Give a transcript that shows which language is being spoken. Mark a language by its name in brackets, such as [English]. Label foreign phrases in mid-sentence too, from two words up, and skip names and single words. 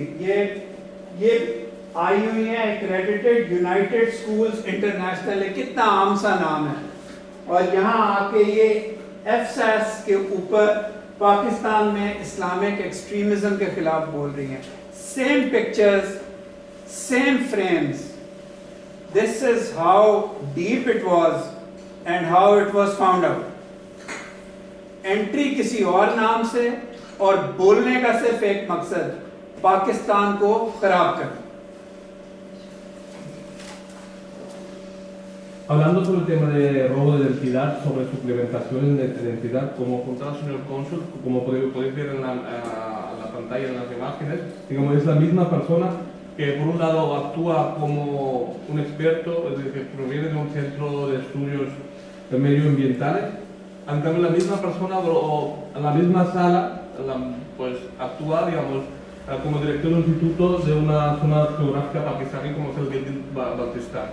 [Urdu] یہ آئی ہوئی ہے ایکریڈیٹڈ یونائیٹڈ اسکولز انٹرنیشنل ہے، کتنا عام سا نام ہے. اور یہاں آ کے یہ ایف ایس ایس کے اوپر پاکستان میں [English] Islamic extremism [Urdu] کے خلاف بول رہی ہیں. [English] same pictures, same frames. this is how deep it was and how it was found out. [Urdu] انٹری کسی اور نام سے اور بولنے کا صرف ایک مقصد، پاکستان کو خراب کرنا. [Spanish] Hablando sobre el tema de robo de identidad, sobre suplementaciones de identidad, como contaba el señor cónsul, como podéis ver en la pantalla, en las imágenes, digamos, es la misma persona que por un lado actúa como un experto, es decir, que proviene de un centro de estudios medioambientales, en cambio la misma persona o en la misma sala pues actúa, digamos, como director de un instituto de una zona geográfica pakistaní como es el Gilgit Baltistán.